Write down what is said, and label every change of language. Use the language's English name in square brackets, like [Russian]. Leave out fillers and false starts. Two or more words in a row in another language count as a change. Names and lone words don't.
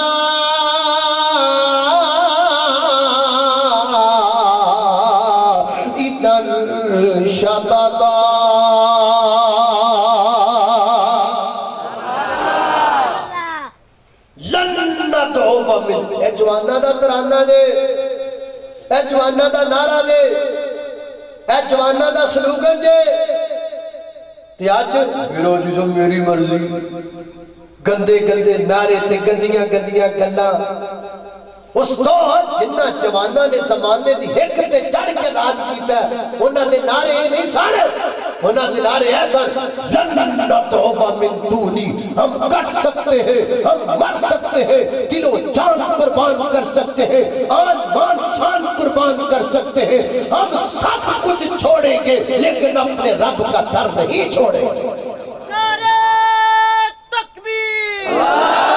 [Arabic] إذا شططا لن ندعو من [Punjabi] اے جوانہ دا ترانہ دے اے جوانہ دا نعرہ دے اے جوانہ دا سلوگن دے تے [Urdu] آج میرا جسم میری مرضی [Punjabi] گندے گندے نعرے تے گندیاں گندیاں گلاں استاد جنہ جوانہ نے زمانے دی ہک تے چڑھ کے راج کیتا ہے انہاں دے نعرے [Urdu] نہیں سارے انہاں دے نعرے ایسا [Arabic] لن ندعو من دونی [Urdu] ہم کٹ سکتے ہیں ہم مر سکتے ہیں دل و جان قربان کر سکتے ہیں آن مان شان قربان کر سکتے ہیں ہم سب کچھ چھوڑیں گے لیکن اپنے رب کا در نہیں چھوڑیں گے نعرہ تکبیر